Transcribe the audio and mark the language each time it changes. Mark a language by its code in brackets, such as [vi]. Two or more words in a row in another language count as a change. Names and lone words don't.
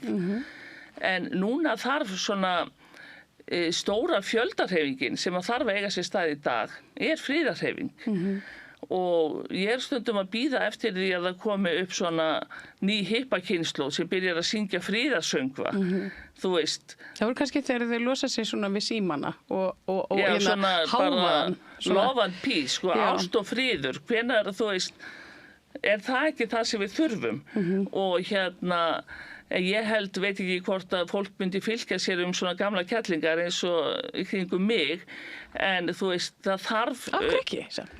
[is] En núna þarf svona stóra fjöldahreyfingin sem að þarf að eiga sér stað í dag friðarhreyfing. Og ég er stundum að bíða eftir því að það komi upp svona ný hippakynslóð sem byrjar að syngja friðarsöngva, þú veist. Það voru kannski þegar þau losa sig svona við símana og svona hávaðan. [en] Love and peace, [is] ást og friður, hvenær, þú veist, er það ekki það sem við þurfum? Og ég held, veit ekki hvort að fólk myndi fylgja sér svona gamla kettlingar eins og í kringum mig, en þú veist, það þarf... Af hverju ekki, samt?